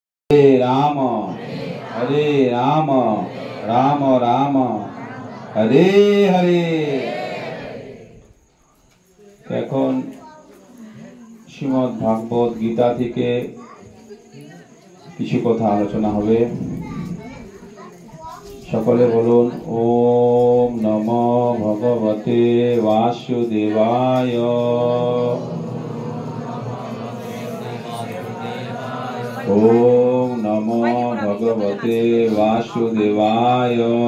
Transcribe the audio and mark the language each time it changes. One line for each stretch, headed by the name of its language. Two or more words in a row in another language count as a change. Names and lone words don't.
Sanskrit: राम हरे राम राम राम हरे हरे।
Bangla: এখন শ্রীমদ্ ভাগবত গীতা থেকে কিছু কথা আলোচনা হবে। সকলে বলুন
Sanskrit: ওম নমো ভগবতে বাসুদেবায়। ओम नमो भगवते वासुदेवाय।